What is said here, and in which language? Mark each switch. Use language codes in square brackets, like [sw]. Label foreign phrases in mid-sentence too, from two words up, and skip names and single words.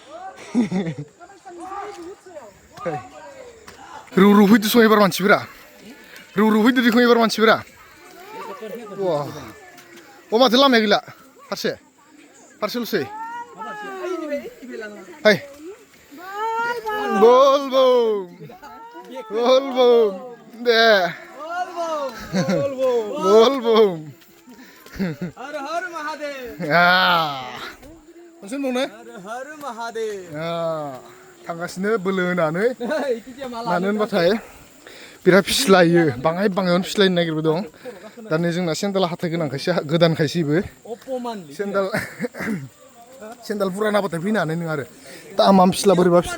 [brx] रौ फैदो सं एबार मानसिफोरा रौ फैदो दिखौ एबार मानसिफोरा अ माथो लामाया गैला फारसेल'सै हाय बोल बुम दे बोल बुम [hi] हर हर महादेव [brx] मोनसे बुंनो [hi] हर महादेव [brx] थांगासिनो बोलो होनानै मानो होनबाथाय बिराद फिस्लायो बाङायावनो फिस्लायनो नागिरबाय दं दा नै जोंना सेन्देल हाथाय गोदानखायसैबो सेन्देल पुरानाबाथाय फैनो हानाय नङा आरो दामा फिस्ला बोरैबा